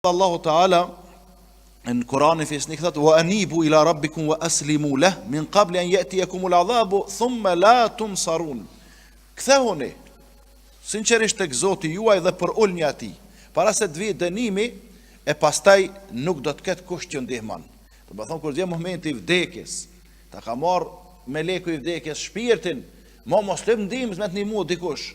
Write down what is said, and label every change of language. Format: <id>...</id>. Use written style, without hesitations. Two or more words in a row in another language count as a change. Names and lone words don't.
<ar>الله تعالى</ar> <sq>në Kur'anin fisnik thot</sq> <ar>وأنيبوا إلى ربكم وأسلموا له من قبل أن يأتيكم العذاب ثم لا تنصرون.</ar> <sq>Kthehuni sinqerisht tek Zoti juaj dhe për ulni atij, para se të vijë dënimi e pastaj nuk do të ketë kush që ndihmon. Do të thonë kur vjen momenti i vdekjes, ta ka marr meleku i vdekjes shpirtin, mos lëm ndihmë me të ndihmu dikush.</sq>